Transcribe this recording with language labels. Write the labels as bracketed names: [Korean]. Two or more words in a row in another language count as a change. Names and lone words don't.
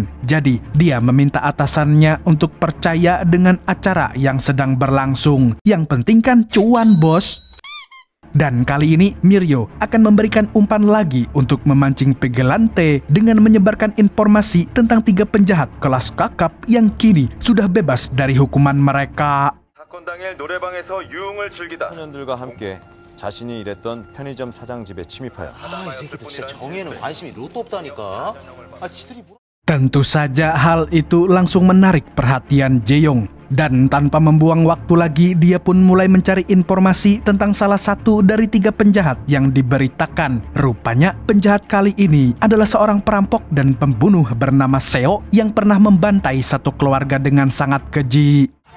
[Indonesian] Jadi, dia meminta atasannya untuk percaya dengan acara yang sedang berlangsung. Yang penting kan cuan, bos. Dan kali ini Mirio akan memberikan umpan lagi untuk memancing vigilante dengan menyebarkan informasi tentang 3 penjahat kelas kakap yang kini sudah bebas dari hukuman mereka. [Korean] 사건 당일 노래방에서 유흥을 즐기다 청년들과 함께 자신이 일했던 편의점 사장 집에 침입하여 이 새끼들 진짜 정의에는 관심이 로또 없다니까. 지들이 [Indonesian] Tentu saja hal itu langsung menarik perhatian Jeong. Dan tanpa membuang waktu lagi, dia pun mulai mencari informasi tentang salah satu dari 3 penjahat yang diberitakan. Rupanya penjahat kali ini adalah seorang perampok dan pembunuh bernama Seo yang pernah membantai satu keluarga dengan sangat keji.